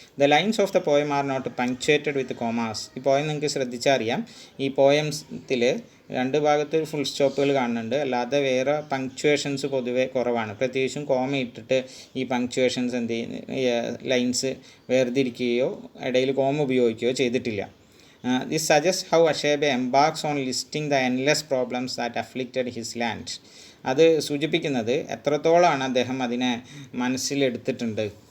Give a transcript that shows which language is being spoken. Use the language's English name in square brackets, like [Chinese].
[English] The lines of the poem are not punctuated with commas. [Malayalam] ഈ poem നിങ്ങൾക്ക് ശ്രദ്ധിച്ചാൽ അറിയാം, ഈ പോയംസിൽ രണ്ട് ഭാഗത്ത് ഫുൾ സ്റ്റോപ്പുകൾ കാണുന്നുണ്ട്, അല്ലാതെ വേറെ പങ്ക്ച്വേഷൻസ് പൊതുവെ കുറവാണ്. പ്രത്യേകിച്ചും കോമ ഇട്ടിട്ട് ഈ പങ്ക്ച്വേഷൻസ് ലൈൻസ് വേർതിരിക്കുകയോ ഇടയിൽ കോമ ഉപയോഗിക്കുകയോ ചെയ്തിട്ടില്ല. [English] This suggests how Achebe embarks on listing the endless problems that afflicted his land. [Malayalam] അത് സൂചിപ്പിക്കുന്നത് എത്രത്തോളമാണ് അദ്ദേഹം അതിനെ മനസ്സിലെടുത്തിട്ടുണ്ട്.